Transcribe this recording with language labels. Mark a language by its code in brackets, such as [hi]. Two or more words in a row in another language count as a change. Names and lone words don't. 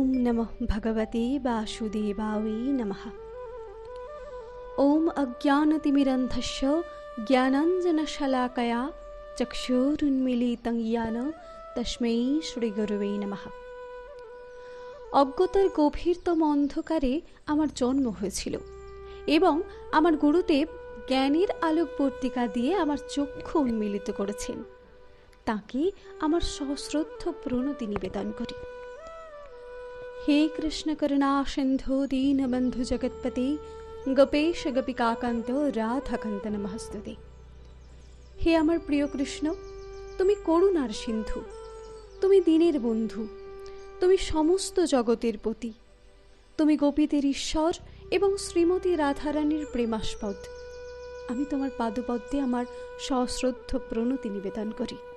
[sa] नमः भगवते वासुदेवाय नमः। ओम अज्ञानतिमिरन्धस्य ज्ञानाञ्जनशलाकया चक्षुरुन्मीलितं येन तस्मै श्रीगुरवे नमः। [bn] অজ্ঞতার গভীরতম অন্ধকারে আমার জন্ম হয়েছিল এবং আমার গুরুদেব জ্ঞানের আলোকবর্তিকা দিয়ে আমার চক্ষু উন্মিলিত করেছেন। তাকে আমার সশ্রদ্ধ প্রণতি নিবেদন করি। [sa] हे कृष्ण करुणा सिंधु दीनबंधु जगत्पते गोपेश गोपिकाकांत राधाकांत नमस्तुते। [bn] হে আমার প্রিয় কৃষ্ণ, তুমি করুণার সিন্ধু, তুমি দীনের বন্ধু, তুমি সমস্ত জগতের পতি, তুমি গোপীদের ঈশ্বর এবং শ্রীমতী রাধারানীর প্রেমাস্পদ। আমি তোমার পাদপদ্মে আমার সশ্রদ্ধ প্রণতি নিবেদন করি।